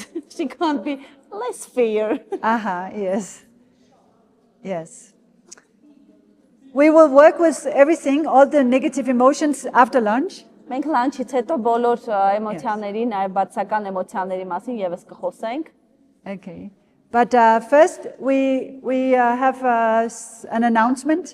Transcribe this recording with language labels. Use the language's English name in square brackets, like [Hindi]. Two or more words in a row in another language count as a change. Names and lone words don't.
[Armenian] She can't be less fair. [English] Yes. Yes. We will work with everything, all the negative emotions after lunch. [Armenian] Մենք լանչից հետո բոլոր էմոցիաների, նաև բացական էմոցիաների մասին եւս կխոսենք։ [English] Okay. But first, we have an announcement.